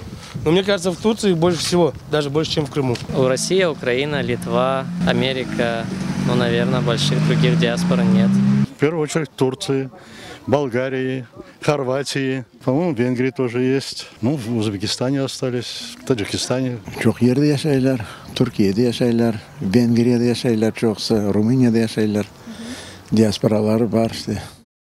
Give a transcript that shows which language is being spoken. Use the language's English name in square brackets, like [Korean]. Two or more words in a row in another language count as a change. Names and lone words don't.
[Russian] Но мне кажется, в Турции их больше всего, даже больше, чем в Крыму. Россия, Украина, Литва, Америка, ну, наверное, больших других диаспор нет. В первую очередь Турции, Болгарии, Хорватии, по-моему, в Венгрии тоже есть. Ну, в Узбекистане остались, в Таджикистане. [Crimean Tatar] Çok yerde yaşayırlar. Türkiye'de yaşayırlar. Vengriye'de yaşayırlar çoksa. Rumeniya'da yaşayırlar. Diasporaları var işte.